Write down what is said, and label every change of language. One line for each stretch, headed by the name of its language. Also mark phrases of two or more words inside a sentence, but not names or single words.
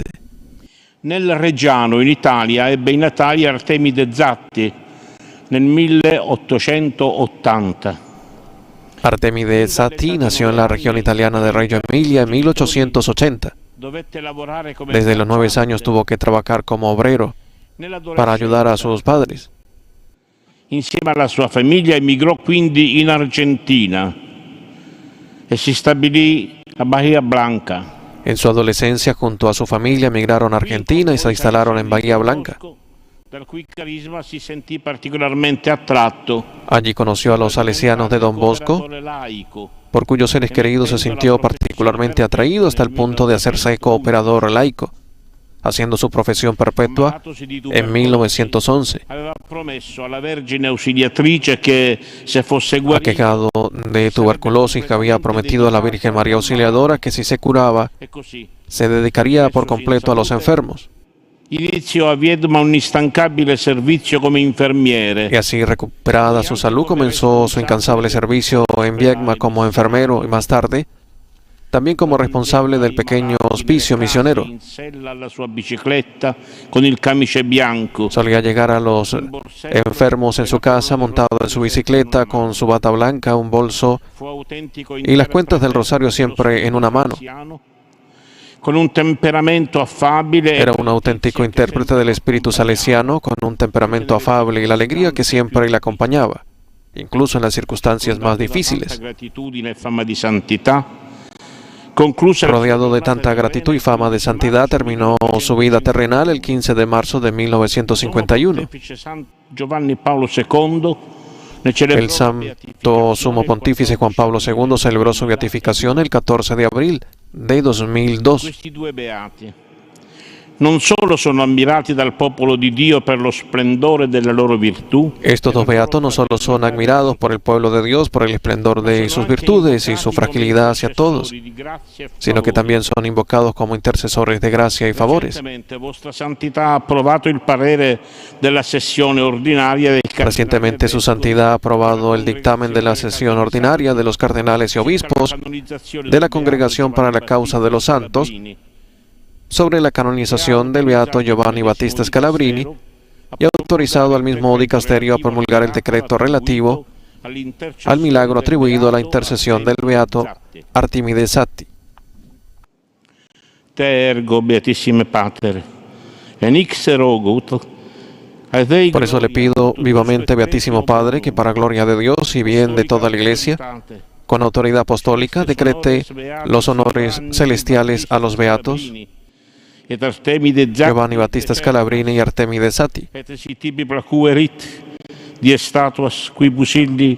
Italian: Nel Reggiano, in Italia, ebbe i natali Artemide Zatti nel 1880.
Spanish: Artemide Satti nació en la región italiana de Reggio Emilia en 1880. Desde los 9 años tuvo que trabajar como obrero para ayudar a sus padres.
Italian: Insieme alla sua famiglia emigrò quindi in Argentina e si stabilì a Bahía Blanca.
Spanish: En su adolescencia, junto a su familia, emigraron a Argentina y se instalaron en Bahía Blanca.
Italian: Dal cui carisma si sentì particolarmente attratto.
Spanish: Allí conoció a los salesianos de Don Bosco, por cuyos seres queridos se sintió particularmente atraído hasta el punto de hacerse cooperador laico, haciendo su profesión perpetua en 1911.
Italian: Aveva promesso alla Vergine Ausiliatrice che se fosse guarito,
Spanish: Aquejado de tuberculosis, había prometido a la Virgen María Auxiliadora que si se curaba,
Italian: e così
Spanish: se dedicaría por completo a los enfermos.
Italian: Iniziò a Viedma un instancabile servizio come infermiere.
Spanish: Y así, recuperada su salud, comenzó su incansable servicio en Viedma como enfermero y más tarde también como responsable del pequeño hospicio misionero.
Italian: In sella alla sua bicicletta con il camice bianco.
Spanish: Solía llegar a los enfermos en su casa montado en su bicicleta con su bata blanca, un bolso y las cuentas del rosario siempre en una mano.
Italian: Con un temperamento affabile.
Spanish: Era un auténtico intérprete del espíritu salesiano con un temperamento afable y la alegría que siempre le acompañaba, incluso en las circunstancias más difíciles.
Italian: Gratitudine e fama di santità.
Spanish: Rodeado de tanta gratitud y fama de santidad, terminó su vida terrenal el 15 de marzo de 1951.
Italian: Giovanni Paolo II,
Spanish: El santo sumo pontífice Juan Pablo II celebró su beatificación el 14 de abril de 2002.
Italian: questi due beati non solo sono ammirati dal popolo di Dio per lo splendore della loro virtù,
Spanish: Estos dos beatos no solo son admirados por el pueblo de Dios por el esplendor de sus virtudes y su fragilidad hacia todos, sino que también son invocados como intercesores de gracia y favores.
Italian: Recentemente Vostra Santità ha approvato il parere della sessione ordinaria dei
Spanish: Recientemente su santidad ha aprobado el dictamen de la sesión ordinaria de los cardenales y obispos de la Congregación para la Causa de los Santos sobre la canonización del beato Giovanni Battista Scalabrini y ha autorizado al mismo dicasterio a promulgar el decreto relativo al milagro atribuido a la intercesión del beato Artemide Satti.
Latin: Te ergo, beatissime Pater, en ix erogut, ad Dei
Spanish: Por eso le pido vivamente, Beatísimo Padre, que para gloria de Dios y bien de toda la Iglesia, con autoridad apostólica, decrete los honores celestiales a los beatos
Latin: et Artemide
Spanish: Giovanni Battista Scalabrini y Artemide Satti,
Latin: et si tibi placuerit die statuas quibus illi